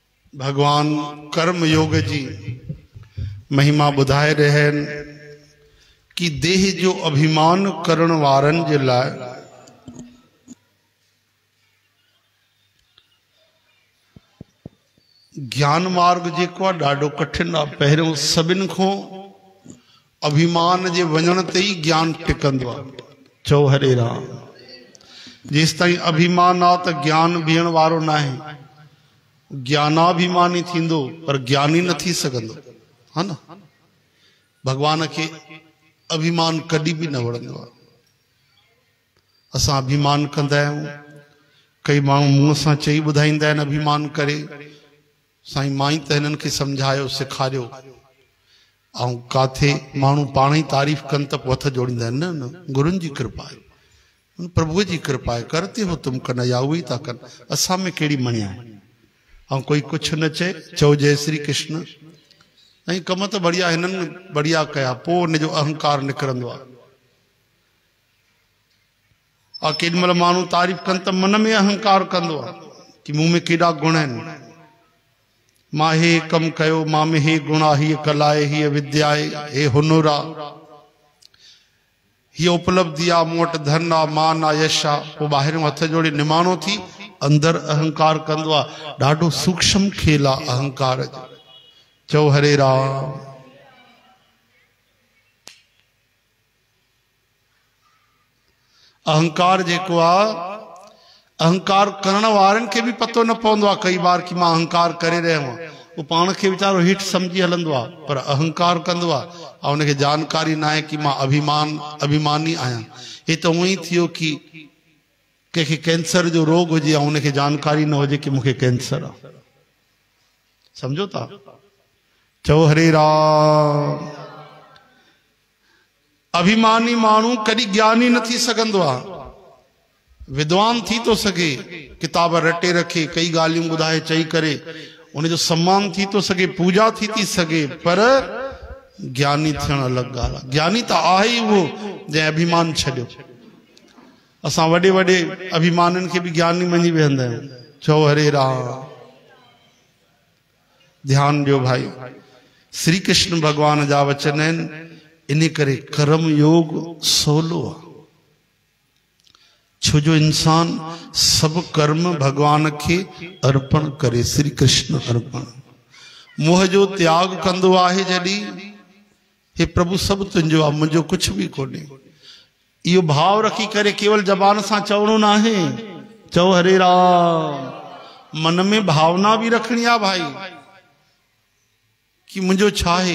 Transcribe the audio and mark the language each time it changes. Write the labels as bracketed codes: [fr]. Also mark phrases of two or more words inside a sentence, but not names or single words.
[sd] भगवान कर्म योग जी महिमा बुधाए रहे कि देह जो अभिमान करण वारन जे लाए ज्ञान मार्ग जेको आहे ॾाढो कठिन आहे। पहिरियों सभिनि खां अभिमान जे वञण ते ई ज्ञान टिकंदो आहे। चओ हरे राम। जेसि ताईं अभिमान आहे त ज्ञान बीहण वारो न आहे। ज्ञानाभिमानी थींदो पर ज्ञानी न थी सघंदो है न। भगवान के अभिमान कॾहिं भी न वणंदो आहे। असां अभिमान कंदा आहियूं। कई माण्हू मुंहं सां चई ॿुधाईंदा आहिनि अभिमान करे साईं मां ई त हिननि खे सम्झायो सेखारियो। ऐं काथे माण्हू पाण ई तारीफ़ कनि त पोइ हथ जोड़ींदा आहिनि। न न गुरुनि जी कृपा आहे, प्रभुअ जी कृपा आहे। [hi] करते हो तुम [sd] कन या उहे ई था कनि। असां में कहिड़ी मणिया आहे। ऐं कोई कुछ न चए चओ जय श्री कृष्ण। ऐं कम त बढ़िया हिननि बढ़िया कया पोइ हुनजो अहंकार निकिरंदो आहे। और केॾीमहिल माण्हू तारीफ़ कनि त मन में अहंकार कंदो आहे कि मूं में केॾा गुण आहिनि। मां हे कम कयो, मां में हे गुण आहे, हीअ कला आहे, हीअ विद्या आहे, हे हुनुर आहे, हीअ उपलब्धि आहे, मूं वटि धन आहे, मान आहे, यश आहे। पोइ ॿाहिरियों हथ जोड़े निमाणो थी अंदर अहंकार कंदो आहे। ॾाढो सूक्ष्म खेल आहे अहंकार जो। चओ हरे राम। अहंकार जेको आहे अहंकार करण वारनि खे भी पतो न पवंदो आहे कई बार कि मां अहंकार करे रहियो आहियां। वो पाण खे वीचारो हेठि समझी हलंदो आहे पर अहंकार कंदो आहे ऐं उनखे जानकारी न आहे कि मां अभिमानी आहियां। हे त उअं ई थियो कि कंहिंखे कैंसर जो रोग हुजे ऐं उनखे जानकारी न हुजे कि मूंखे कैंसर आहे। समझो था। चओ हरे राम। अभिमानी माण्हू कॾहिं ज्ञानी न थी सघंदो आहे। विद्वान थी तो सके, किताब रटे रखे, कई ॻाल्हियूं ॿुधाए चई करे उनजो सम्मान थी तो सके, पूजा थी सके, पर ज्ञानी थियण अलॻि ॻाल्हि आहे। ज्ञानी त आहे ई उहो जंहिं अभिमान छॾियो। असां वॾे वॾे अभिमाननि खे भी ज्ञानी मञी वेहंदा आहियूं। चओ हरे राम। ध्यान ॾियो भाई। श्री कृष्ण भगवान जा वचन आहिनि। इन करे कर्म योग सवलो आहे। छो जो इंसान सब कर्म भगवान के अर्पण करे। श्री कृष्ण अर्पण मोह जो त्याग कंदो आहे जॾहिं हे प्रभु सब तुंहिंजो आहे, मुंहिंजो कुछ भी कोन्हे। इहो भाव रखी करे केवल जबान सां चवणो न आहे। चओ हरे राम। मन में भावना भी रखनी आहे भाई कि मुंहिंजो छा आहे।